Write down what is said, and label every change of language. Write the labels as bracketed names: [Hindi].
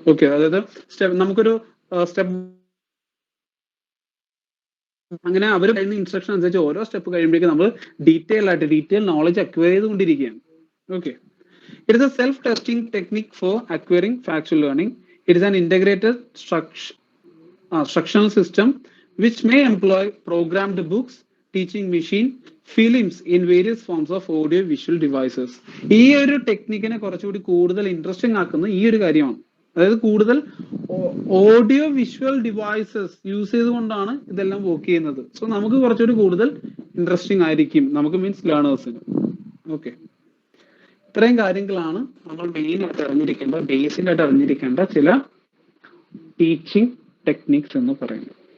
[Malayalam] Okay, അതായത് നമുക്കൊരു step അങ്ങനെ അവർ പറയുന്ന ഇൻസ്ട്രക്ഷൻ അനുസരിച്ച് ഓരോ സ്റ്റെപ്പ് കഴിയുമ്പോഴേക്കും നമ്മൾ ഡീറ്റെയിൽ നോളജ് അക്വയർ ചെയ്തുകൊണ്ടിരിക്കുകയാണ്. [English] Okay, it is a self testing technique for acquiring factual learning. It is an integrated instructional system which may employ programmed books, teaching machine, films in various forms of audio visual devices. [Malayalam] ഈ ഒരു ടെക്നിക്കിനെ കുറച്ചുകൂടി കൂടുതൽ interesting ആക്കുന്ന ഈ ഒരു കാര്യമാണ്. അതായത് കൂടുതൽ ഓഡിയോ വിഷ്വൽ ഡിവൈസസ് യൂസ് ചെയ്തുകൊണ്ടാണ് ഇതെല്ലാം വർക്ക് ചെയ്യുന്നത്. സോ നമുക്ക് കുറച്ചുകൂടി കൂടുതൽ ഇൻട്രസ്റ്റിംഗ് ആയിരിക്കും, നമുക്ക് മീൻസ് ലേണേഴ്സിന്. ഓക്കെ, ഇത്രയും കാര്യങ്ങളാണ് നമ്മൾ മെയിൻ ആയിട്ട് അറിഞ്ഞിരിക്കേണ്ട, ബേസിക് ആയിട്ട് അറിഞ്ഞിരിക്കേണ്ട ചില ടീച്ചിങ് ടെക്നിക്സ് എന്ന് പറയുന്നത്.